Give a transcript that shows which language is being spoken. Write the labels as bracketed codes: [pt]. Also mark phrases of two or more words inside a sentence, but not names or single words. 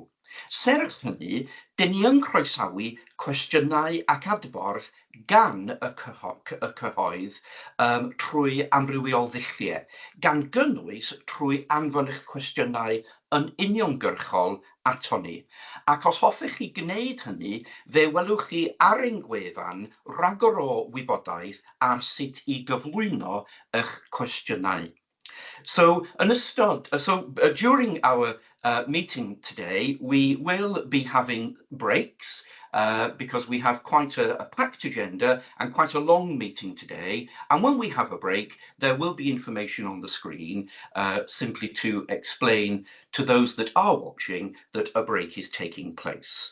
[cy] Serch hynny, dyn ni yn croesawu cwestiynau ac adborth gan y cyhoedd trwy amrywiol ddulliau, gan gynnwys trwy anfon eich cwestiynau yn uniongyrchol ato ni. Ac os hoffech chi gwneud hynny, fe welwch chi ar ein gwefan ragor o wybodaeth ar sut i gyflwyno eich cwestiynau. [en] So during our meeting today, we will be having breaks because we have quite a packed agenda and quite a long meeting today. And when we have a break, there will be information on the screen simply to explain to those that are watching that a break is taking place.